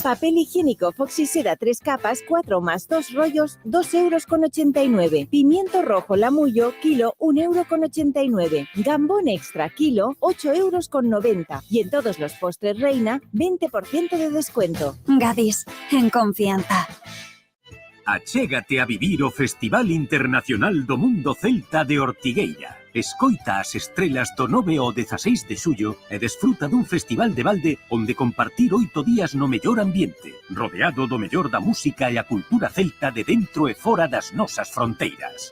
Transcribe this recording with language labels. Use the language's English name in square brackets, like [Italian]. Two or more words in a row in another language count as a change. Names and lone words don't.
[Spanish] papel higiénico Foxy Seda 3 capas, 4 más 2 rollos, 2,89 €. Pimiento rojo Lamullo, kilo, 1,89 €. Gambón extra, kilo, 8,90 €. Y en todos los postres Reina, 20% de descuento. Gadis, en confianza. [Galician] Achégate a vivir o Festival Internacional do Mundo Celta de Ortigueira. Escoita as estrelas do 9 ao 16 de xullo e desfruta dun festival de balde onde compartir 8 días no mellor ambiente, rodeado do mellor da música e a cultura celta de dentro e fora das nosas fronteiras.